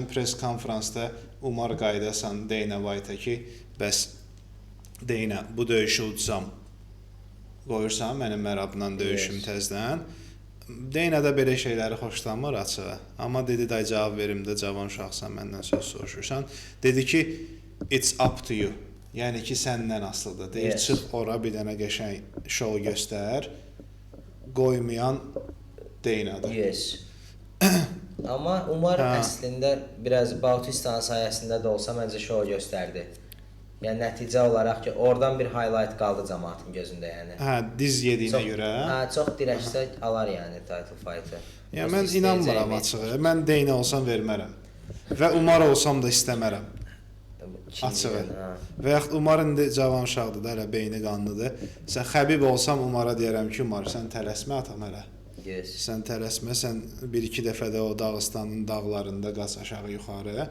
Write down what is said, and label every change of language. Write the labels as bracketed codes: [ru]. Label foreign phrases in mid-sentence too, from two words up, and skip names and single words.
[az] Press konfransda Umar qayıdasan Dana White-a ki, bəs Dana, bu döyüşü udsam, qoyursan mənim mərabla döyüşüm təzdən. Dana da belə şeyləri xoşlanmır açığı. Amma dedi, day cavab verim də, cavan uşaqsan, məndən söz soruşursan. Dedi ki, [en] it's up to you. [az] Yəni ki, səndən asılıdır. Deyir, çıx ora bir dənə qəşəng şou göstər. Qoymayan Dana'dır. Amma Umar əslində biraz Bautistanın sayəsində də olsa məncə şou göstərdi. Yəni nəticə olaraq ki, oradan bir highlight qaldı cəmaatın gözündə, yəni. Diz yediyinə görə. Çox dirəşsə alar yəni [en] title fight- [az] ı. Yəni mən inanmıram açığı. Mən Dana olsam vermərəm. Və Umar olsam da istəmərəm. Açığı. Və yaxud Umar indi cavan uşaqdır da, hələ beyni qanlıdır. Sən Xəbib olsam Umara deyərəm ki, Umar, sən tələsmə atam hələ. Sən tələsmə, sən bir-iki dəfə də o Dağıstanın dağlarında qaç aşağı yuxarı.